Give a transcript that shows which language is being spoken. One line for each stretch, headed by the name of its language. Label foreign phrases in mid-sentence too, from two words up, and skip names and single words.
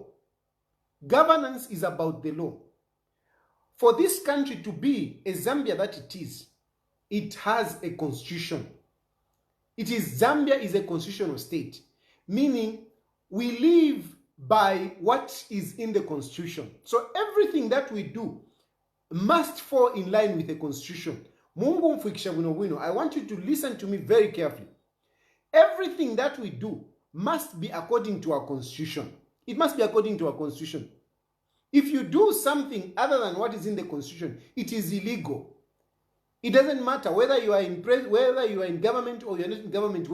English: Governance is about the law. For this country to be a Zambia that it has a constitution. Zambia is a constitutional state, meaning we live by what is in the constitution. So everything that we do must fall in line with the constitution.
Nyanja: Mungu mfikisha bwino bwino,
English: I want you to listen to me very carefully. Everything that we do must be according to our constitution. It must be according to our constitution. If you do something other than what is in the constitution, it is illegal. It doesn't matter whether you are whether you are in government or you're not in government.